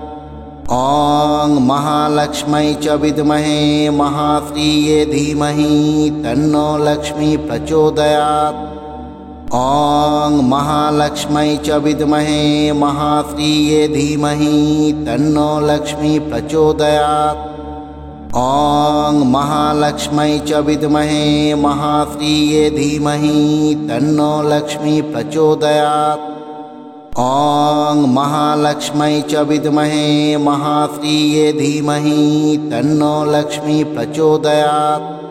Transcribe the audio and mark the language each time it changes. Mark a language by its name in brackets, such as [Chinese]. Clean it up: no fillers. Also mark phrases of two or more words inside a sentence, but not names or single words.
[Sanskrit] ওং মহালক্ষ্মী চ বিদ্মহে মহাশ্রিয়ে ধীমহি তন্নো লক্ষ্মী প্রচোদয়াৎ। ওং মহালক্ষ্মী চ বিদ্মহে মহাশ্রিয়ে ধীমহি তন্নো লক্ষ্মী প্রচোদয়াৎ। ॐ महालक्ष्मै च विद्महे महाश्रिये धीमहि तन्नो लक्ष्मी प्रचोदयात्। ॐ महालक्ष्मै च विद्महे महाश्रिये धीमहि तन्नो लक्ष्मी प्रचोदयात्।